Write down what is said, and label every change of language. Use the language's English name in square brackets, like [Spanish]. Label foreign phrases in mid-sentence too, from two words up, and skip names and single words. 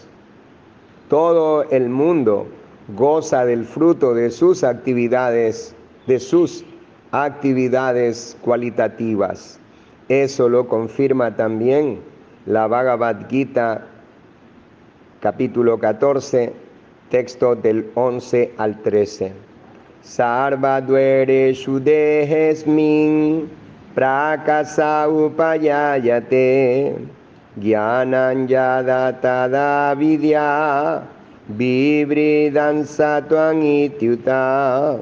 [Spanish] Todo el mundo goza del fruto de sus actividades cualitativas. Eso lo confirma también la Bhagavad Gita, capítulo 14, texto del 11 al 13. [Sanskrit] सर्वद्वारेषु देहेऽस्मिन् प्रकाश उपजायते ज्ञानं यदा तदा विद्याद् विवृद्धं सत्त्वम् इत्युत